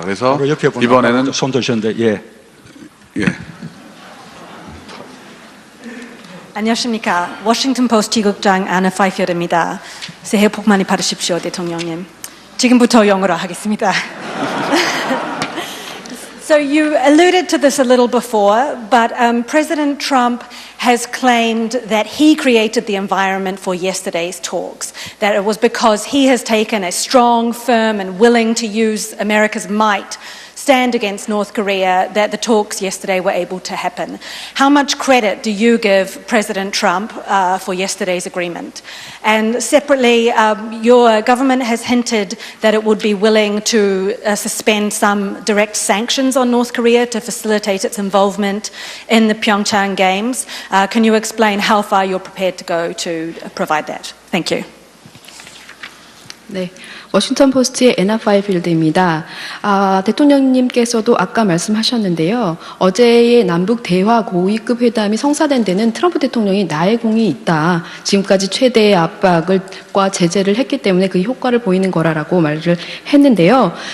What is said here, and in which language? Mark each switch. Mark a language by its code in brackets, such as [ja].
[ko] 그래서 옆에 이번에는 손 드셨는데 예. 예. 안녕하십니까. 워싱턴 포스트 지국장 아나 파이필드입니다. 새해 복 많이 받으십시오, 대통령님. 지금부터 영어로 하겠습니다. [en] So you alluded to this a little before, but President Trump has claimed that he created the environment for yesterday's talks, that it was because he has taken a strong, firm and willing to use America's might stand against North Korea that the talks yesterday were able to happen. How much credit do you give President Trump for yesterday's agreement? And separately, your government has hinted that it would be willing to suspend some direct sanctions on North Korea to facilitate its involvement in the Pyeongchang Games. Can you explain how far you're prepared to go to provide that? Thank you. [ko] 네, 워싱턴 포스트의 애나 파이필드입니다. 대통령님께서도 아까 말씀하셨는데요. 어제의 남북 대화 고위급 회담이 성사된 데는 트럼프 대통령이 나의 공이 있다. 지금까지 최대의 압박과 제재를 했기 때문에 그 효과를 보이는 거라고 말을 했는데요.